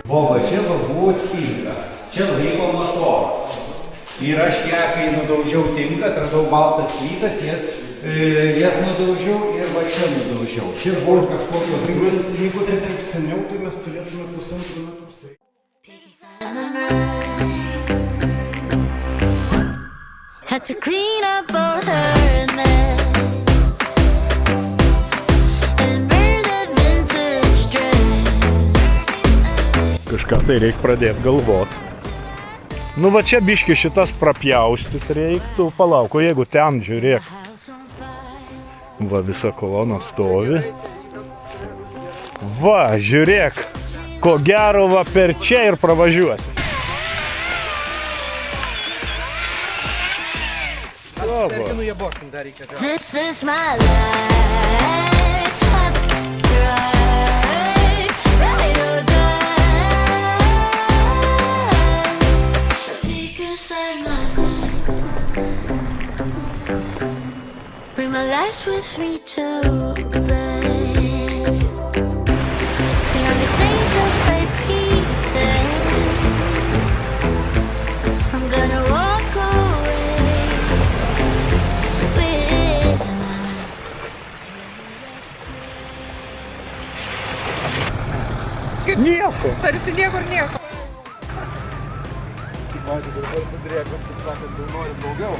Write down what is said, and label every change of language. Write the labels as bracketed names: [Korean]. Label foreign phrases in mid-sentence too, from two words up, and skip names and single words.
[Lithuanian] O va čia buvo tinka, čia laiko motorą. Ir aš ją, kai nudaužiau tinką, atradau baltas plytas, jas nudaužiau ir va čia nudaužiau. Čia buvo kažkokios grindys. Jeigu tai taip seniau, tai mes turėtume 1,5 metrus. [English] Had to clean up all her mess and burn the vintage dress. [Lithuanian] Kažką tai reikia pradėti galvot. Nu va čia biški šitas prapjaustyti reiktų. Palauk, o jeigu ten žiūrėk. Va visa kolona stovi. Va, žiūrėk. Ko gero va per čia ir pravažiuosi. [English] This is my life. Ride or die. Because I'm not. Bring my life with me too, babe. Sing on the saints of my Peter. I'm gonna walk away with [Lithuanian] Kaip nieko. Tarsi niekur nieko. Atsimatė, dabar sudrėkam, kaip sakant, jau norim daugiau.